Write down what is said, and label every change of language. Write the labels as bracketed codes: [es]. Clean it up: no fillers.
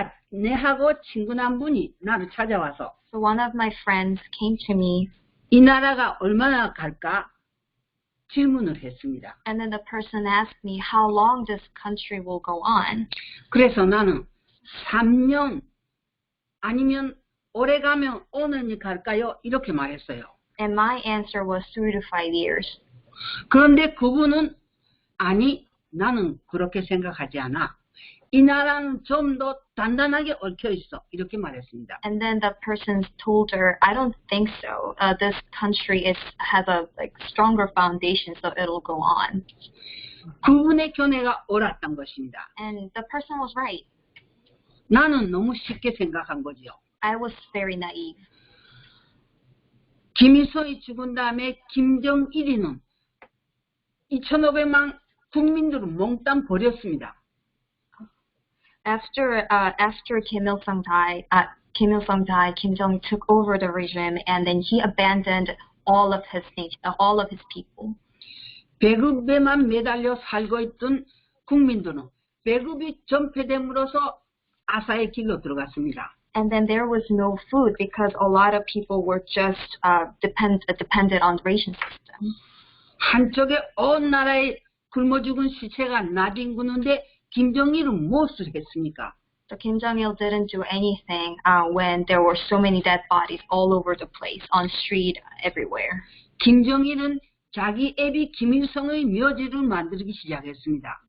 [ko] 내하고 친구 한 분이 나를 찾아와서 [en] So one of my friends came to me. [ko] 이 나라가 얼마나 갈까 질문을 했습니다. [en] And then the person asked me how long this country will go on. [ko] 그래서 나는 3년 아니면 오래 가면 5년이 갈까요? 이렇게 말했어요. [en] And my answer was 3 to 5 years. [ko] 그런데 그분은 아니 나는 그렇게 생각하지 않아. 이 나라는 좀 더 단단하게 얽혀 있어. 이렇게 말했습니다. [en] And then the person told her, I don't think so. This country has a stronger foundation, so it'll go on. [ko] 그분의 견해가 옳았던 것입니다. [en] And the person was right. [ko] 나는 너무 쉽게 생각한 거죠. [en] I was very naive. [ko] 김일성이 죽은 다음에 김정일이는 2,500만 국민들을 몽땅 버렸습니다. [en] After Kim Il-sung died, Kim Jong took over the regime, and then he abandoned all of his people. [ko] 배급에만 매달려 살고 있던 국민들은 배급이 전폐됨으로써 아사의 길로 들어갔습니다. [en] And then there was no food because a lot of people were just dependent on the ration system. [ko] 한쪽에 온 나라에 굶어 죽은 시체가 나뒹구는데 김정일은 무엇을 했습니까? [en] So Kim Jong-il didn't do anything when there were so many dead bodies all over the place, on street, everywhere. [ko] 김정일은 자기 애비 김일성의 묘지를 만들기 시작했습니다.